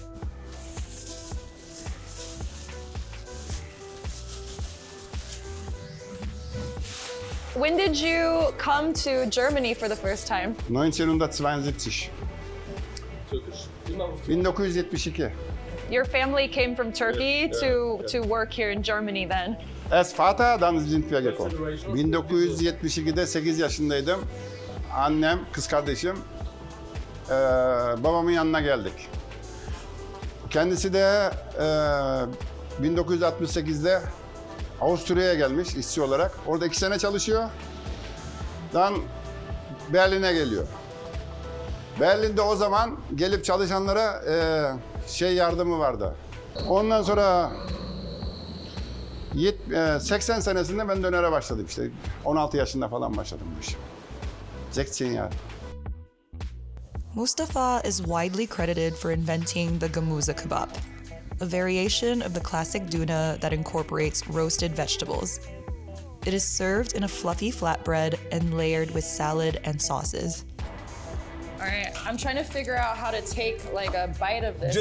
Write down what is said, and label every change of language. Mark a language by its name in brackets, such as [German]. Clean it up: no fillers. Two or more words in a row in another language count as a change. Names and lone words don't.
[English] When did you come to Germany for the first time? 1972. Turkish. 1972. Your family came from Turkey to work here in Germany then? [German] Es Vater, dann sind wir gekommen. [Turkish] 1972'de 8 yaşındaydım. Annem, kız kardeşim, babamın yanına geldik. Kendisi de 1968'de Avusturya'ya gelmiş işçi olarak. Orada 2 sene çalışıyor. Dan Berlin'e geliyor. Berlin'de o zaman gelip çalışanlara yardımı vardı. Ondan sonra 80 senesinde ben dönere başladım işte. 16 yaşında falan başladım bu işe. 16 yani. [English] Mustafa is widely credited for inventing the Gemüse kebab, a variation of the classic Dner that incorporates roasted vegetables. It is served in a fluffy flatbread and layered with salad and sauces. All right, I'm trying to figure out how to take like a bite of this